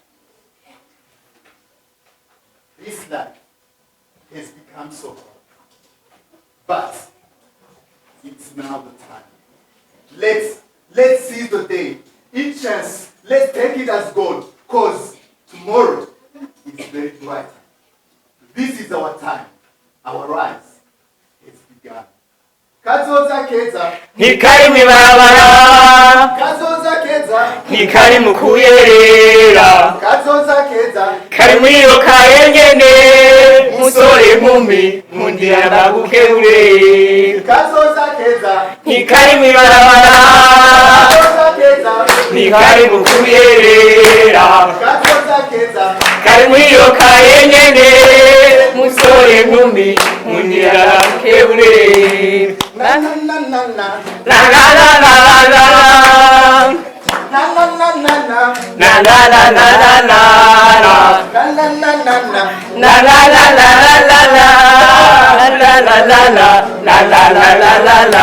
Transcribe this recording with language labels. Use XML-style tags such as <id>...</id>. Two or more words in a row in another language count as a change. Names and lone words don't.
<en>This life has become so hard, but it's now the time. Let's seize the day. Each chance, let's take it as gold, because tomorrow is very bright. This is our time. Our rise has begun.</en> <rw>Kazoza keza, Nikari mwibarabara, kazoza keza, nikari mukuyerera, kazoza keza, kari mwiyo kayenyene, musore nkumi, mundira ndagukebure. kazoza keza, Nikari mwibarabara, kazoza keza, nikari mukuyerera, kazoza keza, kari mwiyo kayenyene, musore nkumi, mundira ndagukebure. na na na na na, La la la la la la, na na na na na, la la la la la la, na na na na na, la la la la la la, la la la la, la la la la la la,</rw>